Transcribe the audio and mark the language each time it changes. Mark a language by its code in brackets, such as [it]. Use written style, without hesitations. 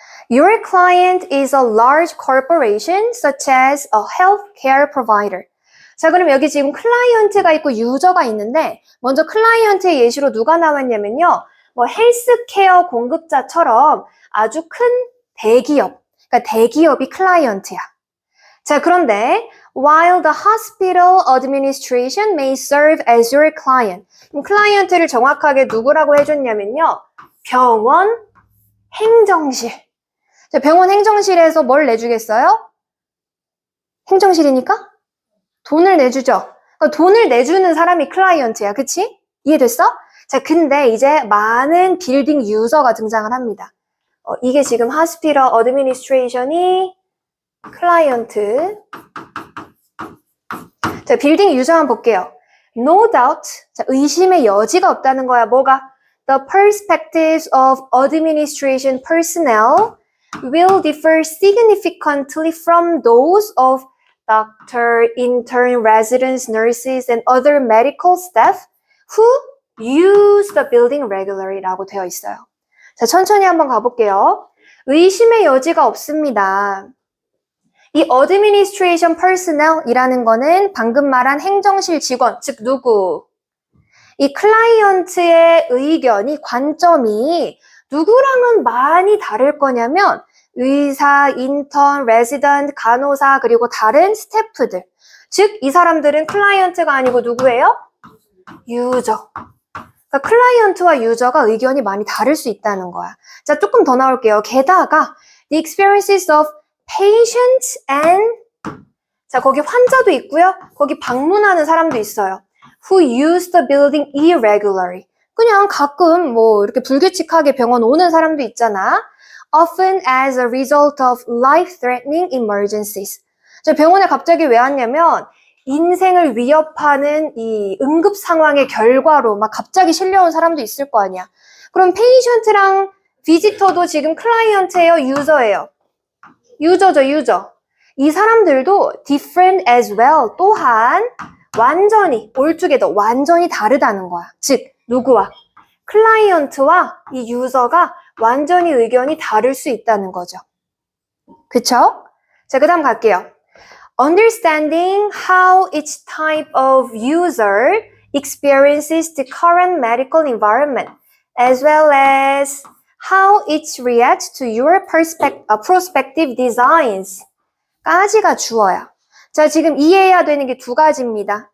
[en] Your client is a large corporation such as a healthcare provider. [ko] 자, 그럼 여기 지금 클라이언트가 있고 유저가 있는데 먼저 클라이언트의 예시로 누가 나왔냐면요. 헬스케어 공급자처럼 아주 큰 대기업, 그러니까 대기업이 클라이언트야. 자, 그런데 [en] while the hospital administration may serve as your client. [ko] 그럼 클라이언트를 정확하게 누구라고 해줬냐면요. 병원 행정실. 자, 병원 행정실에서 뭘 내주겠어요? 행정실이니까? 돈을 내주죠. 그러니까 돈을 내주는 사람이 클라이언트야. 그치? 이해됐어? 자, 근데 이제 많은 빌딩 유저가 등장을 합니다. 이게 지금 hospital administration이 클라이언트. 자, 빌딩 유저만 볼게요. [en] No doubt. [ko] 자, 의심의 여지가 없다는 거야. 뭐가? [en] The perspectives of administration personnel will differ significantly from those of doctor, intern, residents, nurses, and other medical staff who use the building regularly [ko] 라고 되어 있어요. 자, 천천히 한번 가볼게요. 의심의 여지가 없습니다. 이 administration personnel이라는 거는 방금 말한 행정실 직원, 즉 누구? 이 클라이언트의 의견이, 관점이 누구랑은 많이 다를 거냐면 의사, 인턴, 레지던트, 간호사, 그리고 다른 스태프들. 즉, 이 사람들은 클라이언트가 아니고 누구예요? 유저. 그러니까 클라이언트와 유저가 의견이 많이 다를 수 있다는 거야. 자, 조금 더 나올게요. 게다가 [en] the experiences of patients and [ko] 자, 거기 환자도 있고요. 거기 방문하는 사람도 있어요. [en] Who use the building irregularly. [ko] 그냥 가끔 이렇게 불규칙하게 병원 오는 사람도 있잖아. [en] Often as a result of life-threatening emergencies. [ko] 저 병원에 갑자기 왜 왔냐면 인생을 위협하는 이 응급 상황의 결과로 막 갑자기 실려온 사람도 있을 거 아니야. 그럼 페이션트랑 비지터도 지금 클라이언트예요, 유저예요? 유저죠, 유저. 이 사람들도 [en] different as well. [ko] 또한 완전히 altogether 완전히 다르다는 거야. 즉 누구와? 클라이언트와 이 유저가 완전히 의견이 다를 수 있다는 거죠. 그쵸? 자, 그 다음 갈게요. [en] Understanding how each type of user experiences the current medical environment, as well as how each reacts to your prospective designs. [ko] 까지가 주어야. 자, 지금 이해해야 되는 게 두 가지입니다.